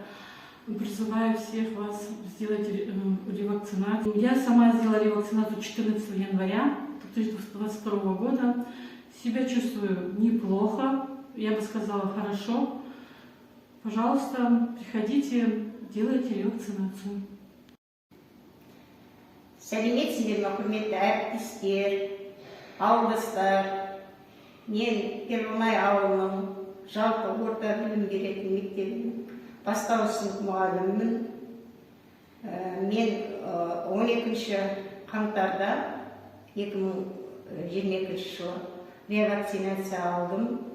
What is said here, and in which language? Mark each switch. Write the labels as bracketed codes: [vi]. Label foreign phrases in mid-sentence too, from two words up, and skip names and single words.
[ru] Призываю всех вас сделать ревакцинацию. Я сама сделала ревакцинацию 14 января 2022 года. Себя чувствую неплохо, я бы сказала хорошо. Пожалуйста, приходите, делайте ревакцинацию. [kk] Сәлеметсіздер ме, құрметті әріптестер, ауылдастар. Мен Первомай ауылының жалпы орта білім беретін мектебінің бастауыш сынып мұғалімімін. Мен 12 қаңтарда 2022 жылы ревакцинация алдым.